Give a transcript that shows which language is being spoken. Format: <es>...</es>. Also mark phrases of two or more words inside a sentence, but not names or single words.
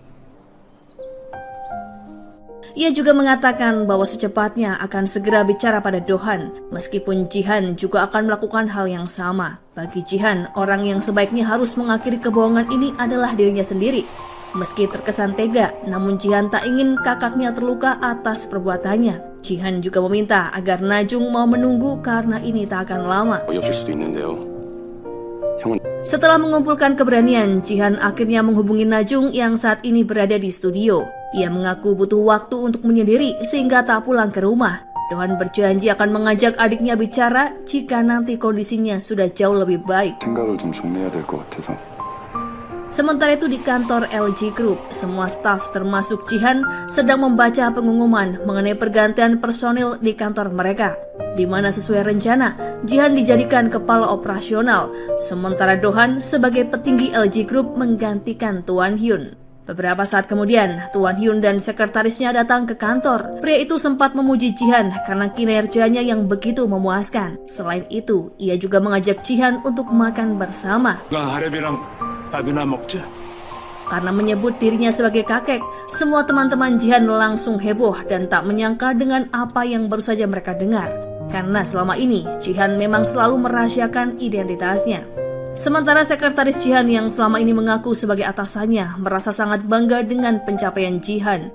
<id>Ia juga mengatakan bahwa secepatnya akan segera bicara pada Dohan, meskipun Jihan juga akan melakukan hal yang sama. Bagi Jihan, orang yang sebaiknya harus mengakhiri kebohongan ini adalah dirinya sendiri. Meski terkesan tega, namun Jihan tak ingin kakaknya terluka atas perbuatannya. Jihan juga meminta agar Najung mau menunggu karena ini tak akan lama.</id> <ko>어이없을 수도 있는데요. 형은</ko> <id>Setelah mengumpulkan keberanian, Jihan akhirnya menghubungi Najung yang saat ini berada di studio. Ia mengaku butuh waktu untuk menyendiri sehingga tak pulang ke rumah. Dohan berjanji akan mengajak adiknya bicara jika nanti kondisinya sudah jauh lebih baik.</id> <ko>생각을 좀 정리해야 될 것 같아서.</ko> <id>Sementara itu di kantor LG Group, semua staf termasuk Jihan sedang membaca pengumuman mengenai pergantian personil di kantor mereka, di mana sesuai rencana, Jihan dijadikan kepala operasional, sementara Dohan sebagai petinggi LG Group menggantikan Tuan Hyun. Beberapa saat kemudian, Tuan Hyun dan sekretarisnya datang ke kantor. Pria itu sempat memuji Jihan karena kinerjanya yang begitu memuaskan. Selain itu, ia juga mengajak Jihan untuk makan bersama.</id> <ko>밥이나 먹자.</ko> <id>Karena menyebut dirinya sebagai kakek, semua teman-teman Jihan langsung heboh dan tak menyangka dengan apa yang baru saja mereka dengar. Karena selama ini, Jihan memang selalu merahasiakan identitasnya. Sementara sekretaris Jihan yang selama ini mengaku sebagai atasannya merasa sangat bangga dengan pencapaian Jihan.</id>